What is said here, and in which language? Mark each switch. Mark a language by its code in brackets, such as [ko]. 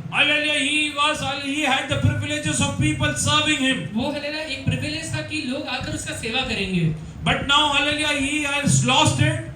[en] Hallelujah, he had the privileges of people serving him. [hi] वो हलेला एक privilege था कि लोग आकर उसका सेवा करेंगे। [en] But now, hallelujah, he has lost it.